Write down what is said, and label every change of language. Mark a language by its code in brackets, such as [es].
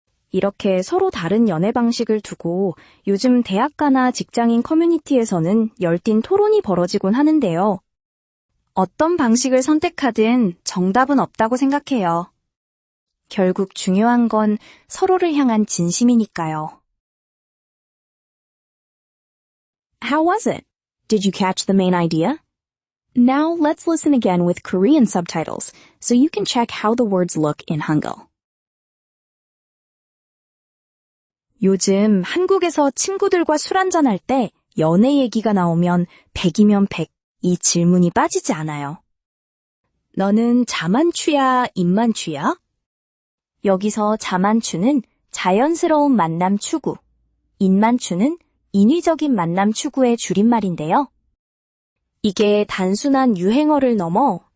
[ko] 이렇게 서로 다른 연애 방식을 두고 요즘 대학가나 직장인 커뮤니티에서는 열띤 토론이 벌어지곤 하는데요. 어떤 방식을 선택하든 정답은 없다고 생각해요. 결국 중요한 건 서로를 향한 진심이니까요. [en] How was it? Did you catch the main idea? Now let's listen again with Korean subtitles so you can check how the words look in Hangul. [ko] 요즘 한국에서 친구들과 술 한잔할 때 연애 얘기가 나오면 100이면 100, 이 질문이 빠지지 않아요. 너는 자만추야, 인만추야? 여기서 자만추는 자연스러운 만남 추구, 인만추는 인위적인 만남 추구의 줄임말인데요. 이게 단순한 유행어를 넘어